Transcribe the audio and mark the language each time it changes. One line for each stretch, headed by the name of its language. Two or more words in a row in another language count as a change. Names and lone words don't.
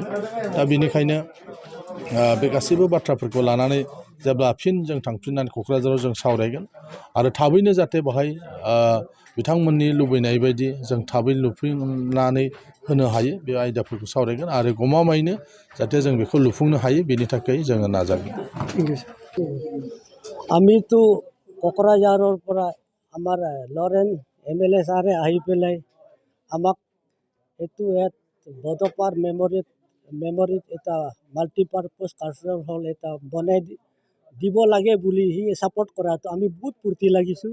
Bodo: दा बेनिखायनो बे गासैबो बाथ्राफोरखौ लानानै जेब्ला फिन जों थांफिननानै क'क्राझाराव जों सावरायगोन आरो थाबैनो जाहाथे बेहाय बिथांमोननि लुबैनाय बायदि जों थाबै लुफुंनानै होनो हायो, बे आयदाफोरखौ सावरायगोन आरो गमामायैनो जाहाथे जों बेखौ लुफुंनो हायो बेनि थाखाय जोङो नाजागोन।
Assamese: আমিতো কোকৰাঝাৰৰ পৰা আমাৰ লৰেন MLA ছাৰে আহি পেলাই আমাক এইটো বড'ফাৰ মেমৰিত এটা মাল্টিপাৰ্পাছ কালচাৰেল হল এটা বনাই দিব লাগে বুলি সি ছাপৰ্ট কৰাটো আমি বহুত ফূৰ্তি লাগিছোঁ।